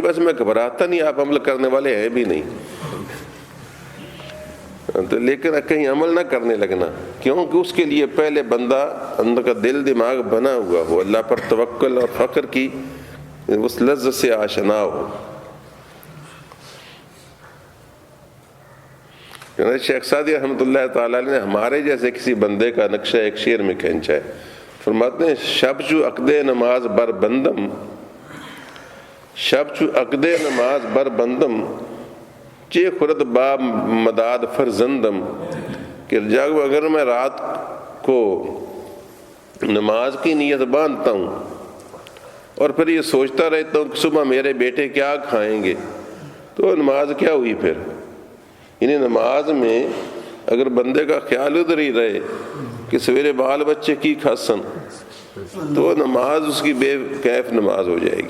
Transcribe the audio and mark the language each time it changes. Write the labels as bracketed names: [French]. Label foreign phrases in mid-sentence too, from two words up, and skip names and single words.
[Urdu] بس میں گھبراتا نہیں، آپ عمل کرنے والے ہیں بھی نہیں، تو لیکن کہیں عمل نہ کرنے لگنا، کیونکہ اس کے لیے پہلے بندہ اندر کا دل دماغ بنا ہوا ہو، اللہ پر توکل اور فخر کی اس لذت سے آشنا ہو. شیخ سعدی رحمۃ اللہ تعالیٰ نے ہمارے جیسے کسی بندے کا نقشہ ایک شعر میں کھینچا ہے. فرماتے ہیں [Persian] شب چو عقد نماز بر بندم، شب چو عقد نماز بر بندم، چے خورد با مداد فرزندم. [Urdu] کہ جب اگر میں رات کو نماز کی نیت باندھتا ہوں اور پھر یہ سوچتا رہتا ہوں کہ صبح میرے بیٹے کیا کھائیں گے، تو نماز کیا ہوئی پھر؟ یعنی نماز میں اگر بندے کا خیال ادھر ہی رہے کہ سویرے بال بچے [Punjabi] کی کھاسن، [Urdu] تو نماز اس کی بے کیف نماز ہو جائے گی.